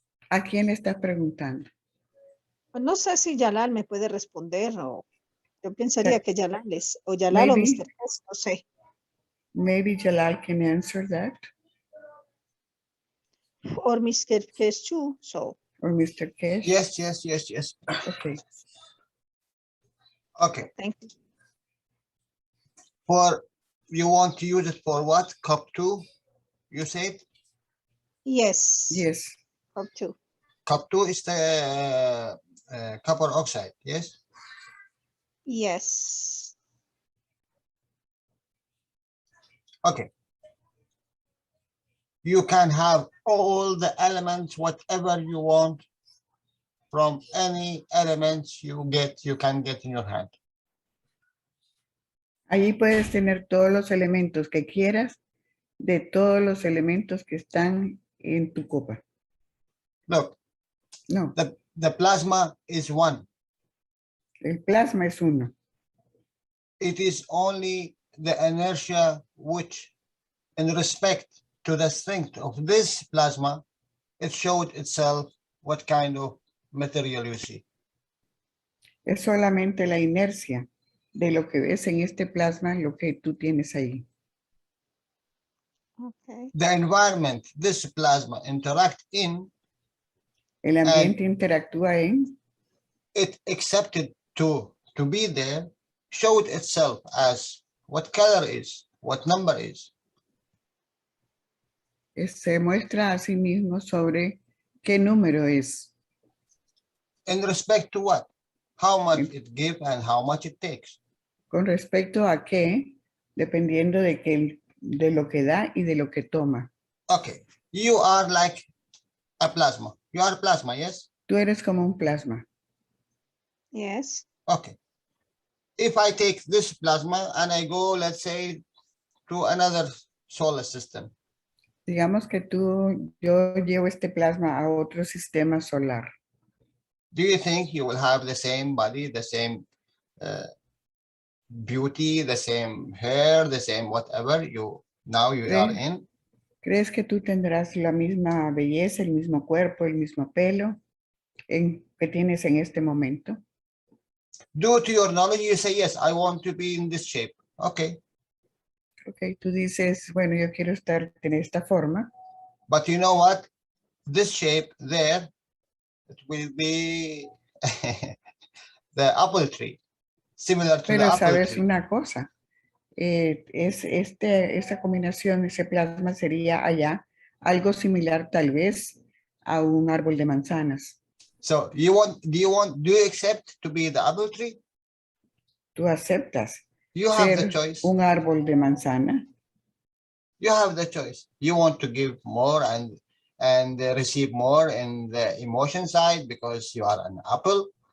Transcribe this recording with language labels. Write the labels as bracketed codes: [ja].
[es] ¿A quién estás preguntando? Pues no sé si Yalal me puede responder o yo pensaría que Yalal o Mr. Tess, no sé. [en] Maybe Jalal can answer that. Or Mr. Tess too, so. Or Mr. Kesh. Yes. Okay. Okay. Thank you. You want to use it for what? Cup 2, you said? Yes. Yes. Cup 2. Cup 2 is the copper oxide, yes? Yes. Okay. You can have all the elements, whatever you want, from any elements you can get in your hand. [es] Allí puedes tener todos los elementos que quieras de todos los elementos que están en tu copa. [en] Look, No. The plasma is one. [es] El plasma es uno. [en] It is only the inertia which, in respect to the strength of this plasma, it showed itself what kind of material you see. [es] Es solamente la inercia de lo que ves en este plasma, lo que tú tienes ahí. [en] Okay. The environment this plasma interact in, [es] El ambiente interactúa en, [en] it accepted to be there, showed itself as what color is, what number is. [es] Se muestra a sí mismo sobre qué número es. [en] In respect to what? How much it gives and how much it takes. [es] Con respecto a qué, dependiendo de lo que da y de lo que toma. [en] Okay, you are like a plasma. You are plasma, yes? [es] Tú eres como un plasma. [en] Yes. Okay. If I take this plasma and I go, let's say, to another solar system. [es] Digamos que yo llevo este plasma a otro sistema solar. [en] Do you think you will have the same body, the same beauty, the same hair, the same whatever you are in? [es] ¿Crees que tú tendrás la misma belleza, el mismo cuerpo, el mismo pelo que tienes en este momento? [en] Due to your knowledge, you say, yes, I want to be in this shape. Okay. [es] Okay, tú dices, bueno, yo quiero tener esta forma. [en] But you know what? This shape there, it will be the apple tree, similar to the apple tree. [es] Pero sabes una cosa, esta combinación, ese plasma sería allá algo similar tal vez a un árbol de manzanas. [en] So do you accept to be the apple tree? [es] ¿Tú aceptas [en] You have the [es] ser [en] choice. [es] un árbol de manzana? [en] You have the choice. You want to give more and receive more in the emotion side because you are an apple.